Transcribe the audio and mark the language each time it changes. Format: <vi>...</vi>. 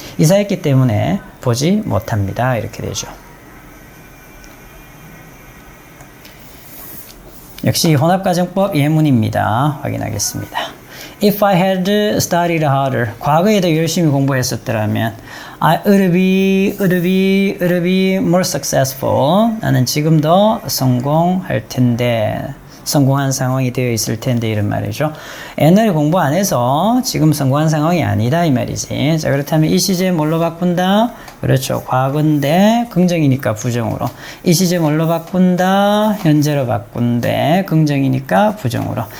<ko>이사했기 때문에 보지 못합니다. 이렇게 되죠. 역시 혼합가정법 예문입니다. 확인하겠습니다.</ko> <en>If I had studied harder,</en> <ko>과거에 더 열심히 공부했었더라면</ko> <en>I would be more successful.</en> <ko>나는 지금 더 성공할 텐데. 성공한 상황이 되어 있을 텐데 이런 말이죠. 옛날에 공부 안 해서 지금 성공한 상황이 아니다 이 말이지. 자, 그렇다면 이 시제 뭘로 바꾼다? 그렇죠. 과거인데 긍정이니까 부정으로. 이 시제 뭘로 바꾼다? 현재로 바꾼데 긍정이니까 부정으로.</ko>